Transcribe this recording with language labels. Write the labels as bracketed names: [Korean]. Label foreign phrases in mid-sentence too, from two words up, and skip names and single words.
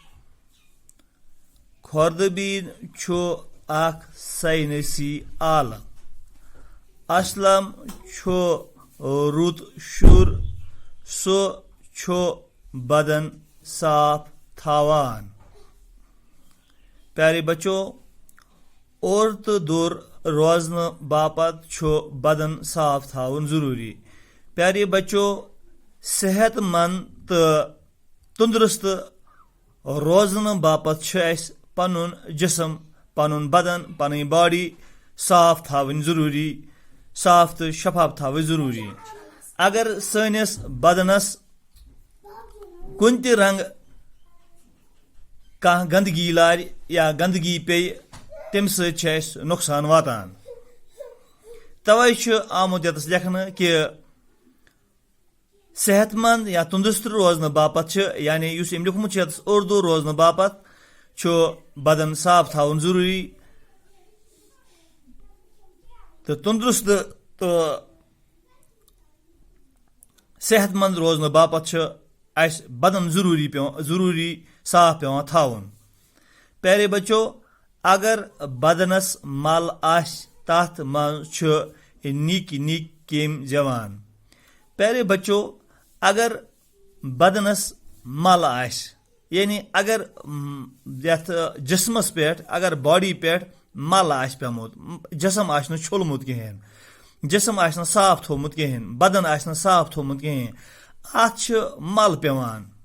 [Kashmiri] खुर्दबीन अख साइनसी आलम। असलम रुत शुर सो बदन साफ थावान। [Urdu] پیارے بچوں, [Kashmiri] और तो दूर रोजन बापत बदन साफ थावन जरूरी। [Urdu] پیارے بچوں, [Kashmiri] सेहतमंद तो तंदुरुस्त रोजन बापत पनुन जिसम पनुन बदन पन बॉडी साफ थावन जरूरी। साफ तो शफाफ थाव जरूरी। अगर सनिस बदनस कुन त रंग कह गंदगी लार या गंदगी पे तम सत नुकसान वातान। तवे आमुत यतस लेखन कि सेहतमंद या तंदुरुस्त रोजन बापत यानी लिखमुत उर्दू रोजन बापत बदन साफ थावन जरूरी। तो तंदुरुस्त तो सेहतमंद रोजन बापत बदन जरूरी साफ पेवान थावन। [Urdu] پیارے بچوں, [Kashmiri] अगर बदनस मल आश तथ मज निक निक केम जवान। [Urdu] پیارے بچوں, [Kashmiri] अगर बदनस मल आश यानी अगर यथ जिस्मस पे अगर बॉडी पे मल आश पेमुत, जिसम आशना छोलमुत कहें, जिसम आशना साफ थोमुत कहें, बदन आशना साफ थोमुत कहें, अत मल पेवान।